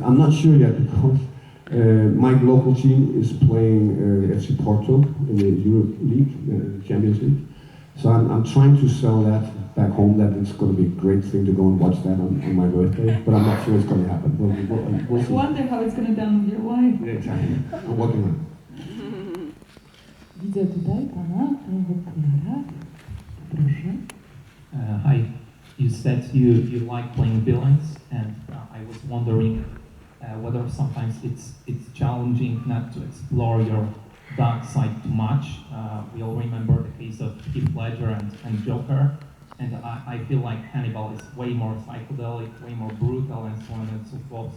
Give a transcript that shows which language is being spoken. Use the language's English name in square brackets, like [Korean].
[English] I'm not sure yet because my local team is playing FC Porto in the Europe League, Champions League. So I'm trying to sell that back home, that it's going to be a great thing to go and watch that on my birthday, but I'm not sure it's going to happen. We'll I see. wonder how it's going to done with your wife. Yeah, exactly. I'm working on it. [Polish] Widzę tutaj pana Wojtkara. Proszę. [English] Hi, you said you like playing villains, and I was wondering whether sometimes it's challenging not to explore your dark side too much. We all remember the case of Heath Ledger and Joker, and I feel like Hannibal is way more psychedelic, way more brutal, and so on and so forth.